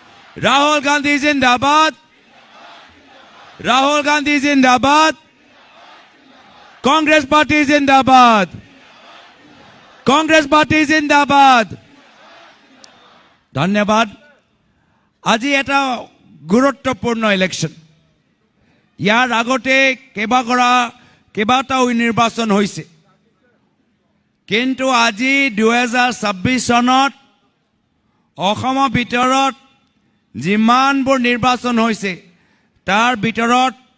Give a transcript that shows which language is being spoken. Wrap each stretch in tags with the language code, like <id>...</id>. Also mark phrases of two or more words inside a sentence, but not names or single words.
<hi>राहुल गांधी जिंदाबाद राहुल गांधी जिंदाबाद कांग्रेस पार्टी जिंदाबाद कांग्रेस पार्टी जिंदाबाद</hi> <as>धन्यवाद আজি এটা গুৰুত্বপূৰ্ণ ইলেকশ্যন ইয়াৰ আগতে কেইবাটাও নিৰ্বাচন হৈছে কিন্তু আজি 2026 চনত অসমৰ ভিতৰত যিমানবোৰ নিৰ্বাচন হৈছে তাৰ ভিতৰত</as>